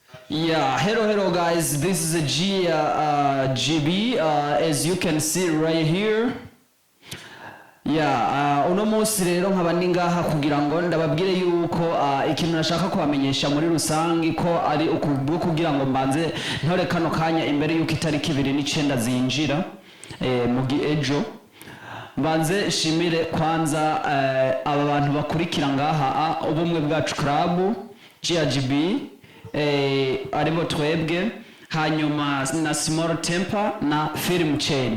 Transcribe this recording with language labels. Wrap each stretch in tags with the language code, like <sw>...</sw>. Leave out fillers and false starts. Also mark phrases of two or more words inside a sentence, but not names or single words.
<en>Yeah, hello guys, this is a GB, as you can see right here. Yeah,</en> <rn>uno munsi rero nkaba ndi ngaha kugira ngo ndababwire yuko ikintu nashaka kubamenyesha muri rusangi ko ari ukubwo kugira ngo mbanze ntore kano kanya imbere yuko itariki 29 zinjira mugi ejo mbanze shimire kwanza aba bantu bakurikira ngaha Ubumwe Bwacu Club GRGB aribo twebwe hanyuma na Small Temper na Film Chain.</rn>